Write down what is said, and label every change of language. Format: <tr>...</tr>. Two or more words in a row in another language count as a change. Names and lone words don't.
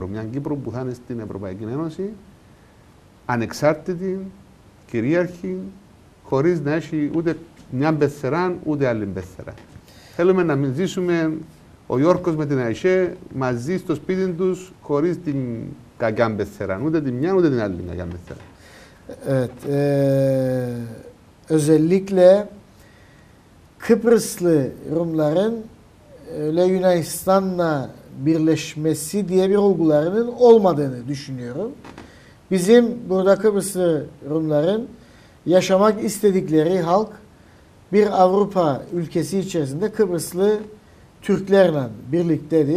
<el>Μια Κύπρο που θα είναι στην Ευρωπαϊκή Ένωση, ανεξάρτητη, κυρίαρχη, χωρίς να έχει ούτε μια πεθερά ούτε άλλη πεθερά. Θέλουμε να ζήσουμε ο Γιώργος με την ΑΕΣΕ μαζί στο σπίτι τους, χωρίς την κακιά πεθεράν, ούτε τη μια ούτε την άλλη κακιά πεθεράν.</el> <tr>Özellikle Kıbrıslı Rumların öyle Yunanistan'la birleşmesi diye bir olgularının olmadığını düşünüyorum. Bizim burada Kıbrıslı Rumların yaşamak istedikleri halk bir Avrupa ülkesi içerisinde Kıbrıslı Türklerle birliktedir.</tr>